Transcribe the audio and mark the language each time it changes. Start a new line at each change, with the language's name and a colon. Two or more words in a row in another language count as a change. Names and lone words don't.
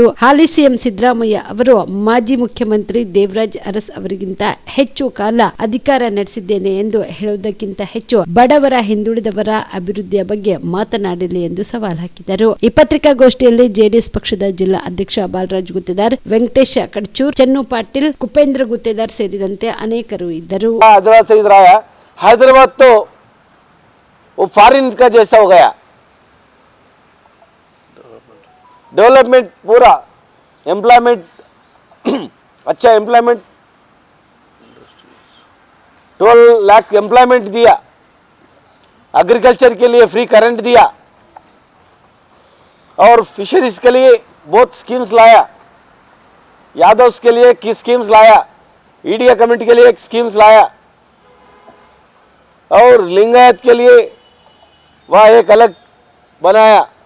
Kannada: ಹಾಲಿ ಸಿಎಂ ಸಿದ್ದರಾಮಯ್ಯ ಅವರು ಮಾಜಿ ಮುಖ್ಯಮಂತ್ರಿ ದೇವರಾಜ್ ಅರಸ್ ಅವರಿಗಿಂತ ಹೆಚ್ಚು ಕಾಲ ಅಧಿಕಾರ ನಡೆಸಿದ್ದೇನೆ ಎಂದು ಹೇಳುವುದಕ್ಕಿಂತ ಹೆಚ್ಚು ಬಡವರ, ಹಿಂದುಳಿದವರ ಅಭಿವೃದ್ಧಿಯ ಬಗ್ಗೆ ಮಾತನಾಡಲಿ ಎಂದು ಸವಾಲ್ ಹಾಕಿದರು. ಈ ಪತ್ರಿಕಾಗೋಷ್ಠಿಯಲ್ಲಿ ಜೆಡಿಎಸ್ ಪಕ್ಷದ ಜಿಲ್ಲಾ ಅಧ್ಯಕ್ಷ ಬಾಲರಾಜ್ ಗುತ್ತೇದಾರ್, ವೆಂಕಟೇಶ ಕಡಚೂರ್, ಚನ್ನು ಪಾಟೀಲ್, ಕುಪೇಂದ್ರ ಗುತ್ತೇದಾರ್ ಸೇರಿದಂತೆ ಅನೇಕರು ಇದ್ದರು.
Hindi: हैदराबाद तो वो फॉरेन का जैसा हो गया, डेवलपमेंट पूरा, एम्प्लॉयमेंट अच्छा एम्प्लॉयमेंट 12 लाख एम्प्लॉयमेंट दिया, एग्रीकल्चर के लिए
English: free current
Hindi: दिया और फिशरीज के लिए बहुत स्कीम्स लाया, यादव्स के लिए की स्कीम्स लाया, ईडिया कमेटी के लिए एक स्कीम्स लाया और लिंगायत के लिए वहाँ एक अलग बनाया.